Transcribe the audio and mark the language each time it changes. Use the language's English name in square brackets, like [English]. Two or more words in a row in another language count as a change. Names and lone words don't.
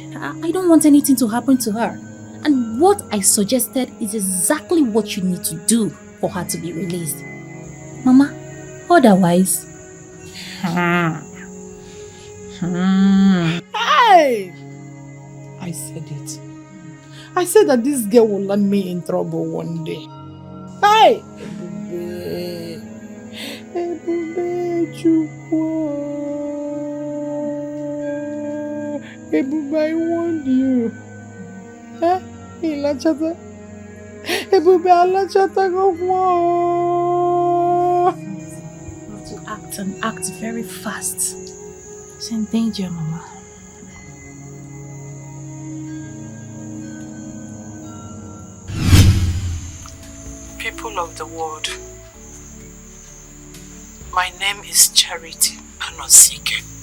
[English] I don't want anything to happen to her. And what I suggested is exactly what you need to do for her to be released. Mama, otherwise... Hey! I said it. I said that this girl will land me in trouble one day. Hey! Ebube Chukwu. Ebube, I warned you. [Igbo] Huh? Ilachata. Ebube, alachata go. [English] You have to act and act very fast. It's in danger, Mama. People of the world, my name is Charity Anosike.